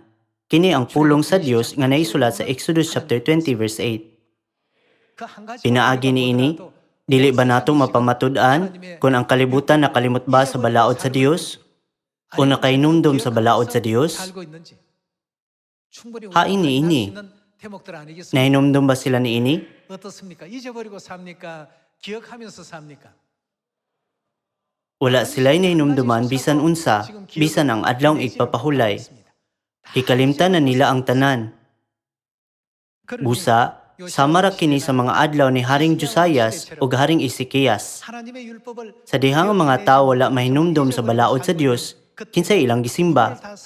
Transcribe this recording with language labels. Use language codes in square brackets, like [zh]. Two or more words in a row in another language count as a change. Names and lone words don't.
[ceb] Kini ang pulong sa Dios nga naisulat sa Exodus chapter 20 verse 8. Pinaagi ni ini, dili ba nato mapamatud-an kung ang kalibutan nakalimot ba sa balaod sa Dios? O nakainumdum sa balaod sa Dios? Hain ni ini. Nahinumdum ba sila ni ini? [ko] 어떻습니까? 잊어버리고 삽니까? 기억하면서 삽니까? [ceb] Wala sila'y nahinumduman bisan unsa, bisan ang adlawng igpapahulay. Hikalimtan na nila ang tanan. Busa, samara kini sa mga adlaw ni Haring Josias ug Haring Ezekias. Sa dihang mga tawo wala mahinumdum sa balaod sa Dios, kinsay ilang gisimba.